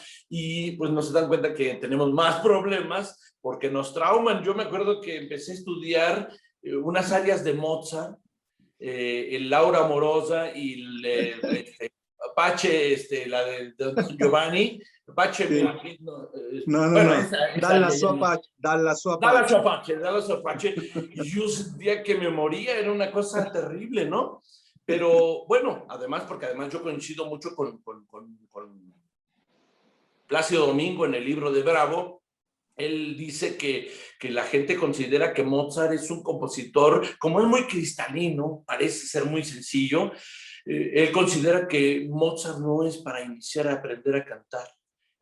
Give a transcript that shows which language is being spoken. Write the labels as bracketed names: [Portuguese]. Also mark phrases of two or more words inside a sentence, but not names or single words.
[Spanish] Y pues no se dan cuenta que tenemos más problemas porque nos trauman. Yo me acuerdo que empecé a estudiar unas áreas de Mozart, el Laura Amorosa y Pache, la de Don Giovanni, Pache, Sí. bueno, No. esa área ya no. [Italian] Dalla sua Dalla pace. sua pace, dalla sua pace. [Spanish] Y yo sentía que me moría, era una cosa terrible, ¿no? Pero bueno, porque además yo coincido mucho con Plácido Domingo en el libro de Bravo. Él dice que la gente considera que Mozart es un compositor, como es muy cristalino, parece ser muy sencillo, él considera que Mozart no es para iniciar a aprender a cantar.